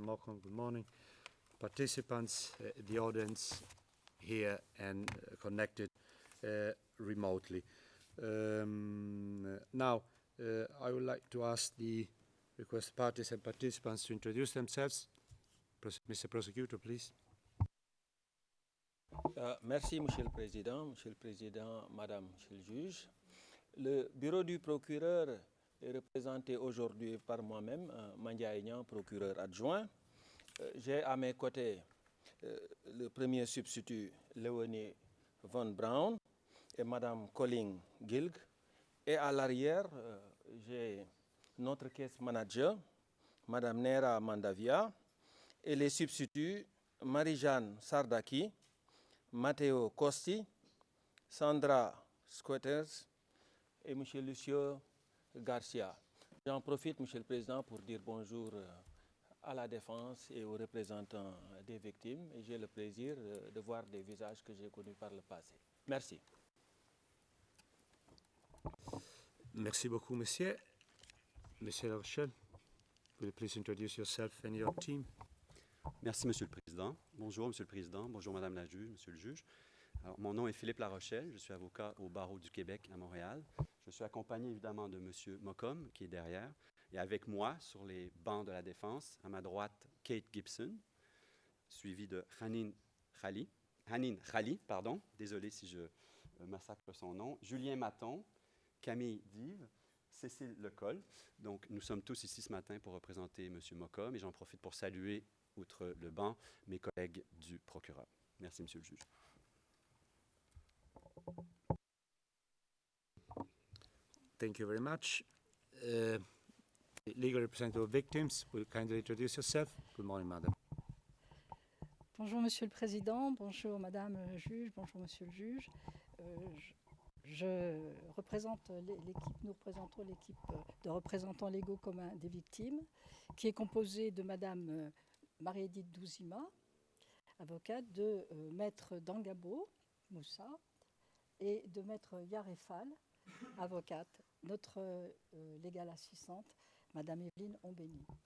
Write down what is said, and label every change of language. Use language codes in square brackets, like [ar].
[en] Mokom, good morning, participants, the audience here and connected remotely. Now, I would like to ask the requested parties and participants to introduce themselves. Mr. Prosecutor, please. [fr] Merci, Monsieur le Président, Madame, Monsieur le Juge. Le bureau du procureur est représenté aujourd'hui par moi-même, Mandia Aignan, procureur adjoint. J'ai à mes côtés le premier substitut, Léonie Von Braun, et Madame Colin Gilg. Et à l'arrière, j'ai notre case manager, Madame Nera Mandavia, et les substituts, Marie-Jeanne Sardaki, Matteo Costi, Sandra Squatters et M. Lucio Garcia. J'en profite, M. le Président, pour dire bonjour à la défense et aux représentants des victimes. Et j'ai le plaisir de voir des visages que j'ai connus par le passé. Merci. Merci beaucoup, monsieur. [en] Monsieur Rochelle, will you please introduce yourself and your team? [fr] Merci, Monsieur le Président. Bonjour, Monsieur le Président. Bonjour, Madame la juge, Monsieur le juge. Alors, mon nom est Philippe Larochelle. Je suis avocat au barreau du Québec à Montréal. Je suis accompagné évidemment de Monsieur Mokom, qui est derrière, et avec moi, sur les bancs de la défense, à ma droite, Kate Gibson, suivie de Hanin Khali, désolé si je massacre son nom, Julien Maton, Camille Dive, Cécile Lecol. Donc, nous sommes tous ici ce matin pour représenter M. Mokom, et j'en profite pour saluer, outre le banc, mes collègues du procureur. Merci, Monsieur le juge. [en] Thank you very much. The legal representative of victims, will you kindly introduce yourself? Good morning, madam. [fr] Bonjour Monsieur le Président, bonjour Madame le juge, bonjour Monsieur le juge. Je représente l'équipe, nous représentons l'équipe de représentants légaux communs des victimes, qui est composée de Madame Marie-Édith Douzima, avocate, de Maître Dangabo Moussa et de Maître Yarefal, avocate, notre légale assistante, Madame Evelyne Ombeni.